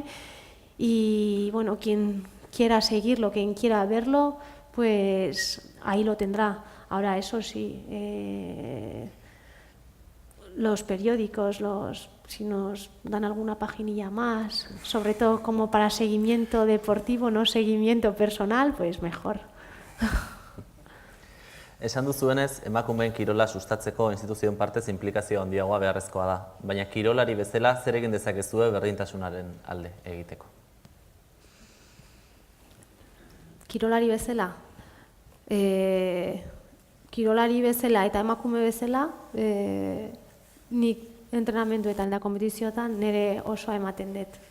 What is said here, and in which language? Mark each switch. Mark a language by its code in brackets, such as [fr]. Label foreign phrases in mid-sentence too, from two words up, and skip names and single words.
[es] Y bueno, quien quiera seguirlo, quien quiera verlo, pues ahí lo tendrá. Ahora, eso sí, los periódicos, si nos dan alguna paginilla más, sobre todo como para seguimiento deportivo, no seguimiento personal, pues mejor. [eu] Esan duzuenez, emakumeen kirola sustatzeko instituzioen partez inplikazio handiagoa beharrezkoa da, baina kirolari bezala zer egin dezakezue berdintasunaren alde egiteko? Kirolari bezala eta emakume bezala, nik entrenamenduetan eta kompetizioetan nire osoa ematen dut.